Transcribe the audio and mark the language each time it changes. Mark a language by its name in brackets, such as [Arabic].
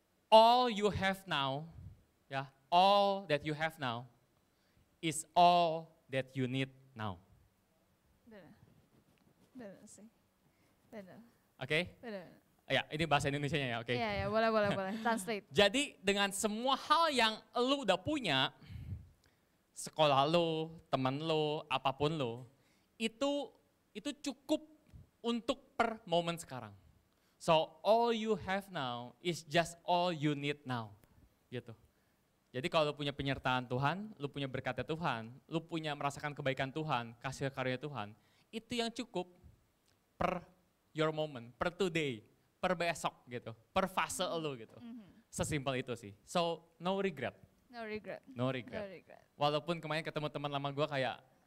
[English] All you have now, ya, all that you have now is all that you need now. [Indonesian] Benar sih. Benar. Benar. Ya, ini bahasa Indonesianya ya, Iya, boleh. Translate. Jadi dengan semua hal yang lu udah punya, sekolah lu, teman lu, apapun lu, itu cukup untuk per momen sekarang. [English] So all you have now is just all you need now. [Indonesian] Gitu. Jadi kalau lu punya penyertaan Tuhan, lu punya berkatnya Tuhan, lu punya merasakan kebaikan Tuhan, kasih karunia Tuhan, itu yang cukup [English] per your moment, per today, [Indonesian] per besok gitu, per fase lu gitu. Sesimpel itu sih. [English] So no regret. No regret. [Indonesian] Walaupun kemarin ketemu teman lama gue kayak